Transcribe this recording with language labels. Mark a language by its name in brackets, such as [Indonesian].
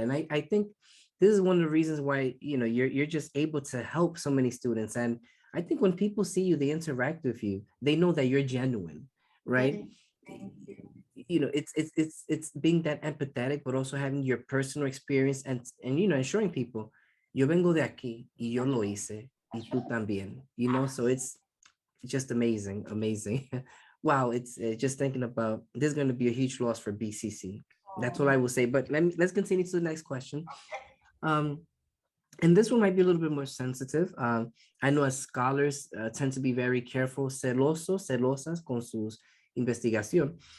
[English] And I think this is one of the reasons why, you're just able to help so many students. And I think when people see you, they interact with you, they know that you're genuine, right? Thank you. It's being that empathetic, but also having your personal experience and ensuring people [Spanish] yo vengo de aquí y yo lo hice y [English] That's [Spanish] tú [English] right. [Spanish] también, [English] you know, so it's just amazing, amazing. Wow, it's just thinking about this is going to be a huge loss for BCC. That's what I will say. But let's continue to the next question. Um, and this one might be a little bit more sensitive. I know as scholars tend to be very careful, [Spanish] celosos, celosas con sus investigación.